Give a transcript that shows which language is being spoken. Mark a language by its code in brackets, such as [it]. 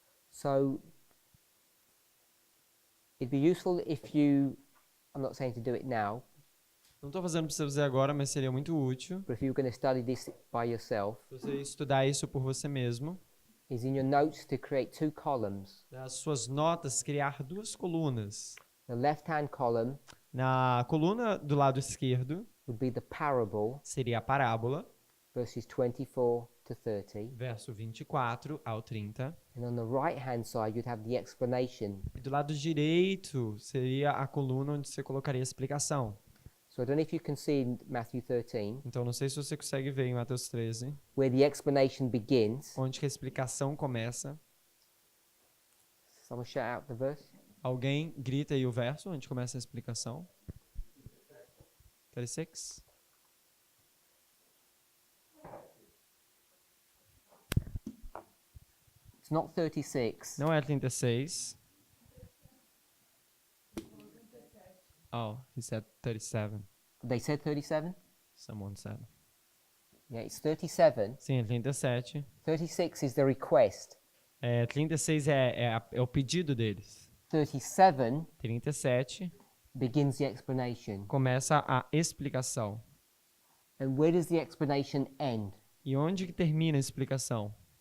[en] So it'd be useful if you, I'm not saying to do it now, [pt] Não estou fazendo para você fazer agora, mas seria muito útil. [en] but if you're going to study this by yourself, [pt] Se você estudar isso por você mesmo, [en] is in your notes to create 2 columns. [pt] nas suas notas, criar 2 colunas. [en] The left-hand column [pt] Na coluna do lado esquerdo, [en] would be the parable, [pt] seria a parábola, [en] verses 24 to 30. [pt] verso 24 ao 30. [en] And on the right-hand side, you'd have the explanation. [pt] E do lado direito, seria a coluna onde você colocaria a explicação. [en] So I don't know if you can see in Matthew 13, [pt] Então, não sei se você consegue ver em Mateus 13, [en] where the explanation begins. [pt] onde que a explicação começa. [en] Someone shout out the verse. [pt] Alguém grita aí o verso onde começa a explicação. 36. [en] It's not 36. [pt] Não é 36. [en] Oh, he said 37. They said 37? Someone said. Yeah, it's 37. [pt] Sim, é 37. [en] 36 is the request. [pt] 36 é o pedido deles. 37 37 [en] begins the explanation. [pt] começa a explicação. [en] And where does the explanation end? [pt] E onde que termina a explicação?